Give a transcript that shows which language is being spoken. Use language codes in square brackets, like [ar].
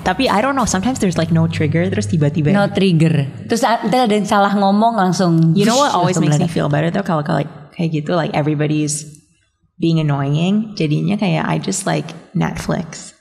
[id] Tapi [en] I don't know, sometimes there's like no trigger, [id] terus tiba-tiba [en] no trigger. [id] Terus ada yang salah ngomong langsung. [en] You know what always makes me feel better though, [id] kalau kayak gitu, [en] like everybody's being annoying, [id] jadinya kayak [en] I just like Netflix.